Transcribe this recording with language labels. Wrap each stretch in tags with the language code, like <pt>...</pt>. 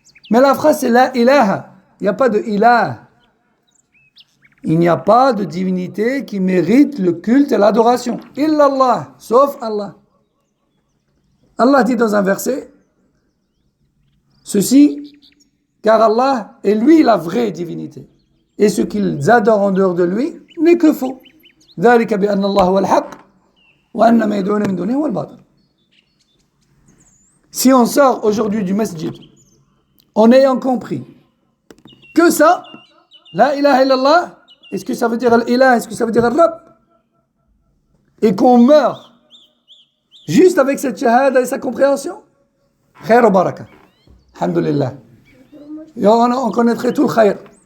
<fr>Mais la phrase c'est la ilaha, il n'y a pas de ilah. Il n'y a pas de divinité qui mérite le culte et l'adoration. Illallah, sauf Allah. Allah dit dans un verset, ceci, car Allah est lui la vraie divinité. Et ce qu'ils adorent en dehors de lui n'est que faux.</fr> <ar>ذلك بأن الله هو الحق وأن ما يدعون من دونه هو الباطل.</ar> <fr>Si on sort aujourd'hui du masjid en ayant compris que ça, la ilaha illallah, est-ce que ça veut dire al-ilah, est-ce que ça veut dire al-rabb, et qu'on meurt juste avec cette shahada et sa compréhension,</fr> <ar>khair wa baraka,</ar> <fr>alhamdulillah, et on connaîtrait tout le khair.</fr>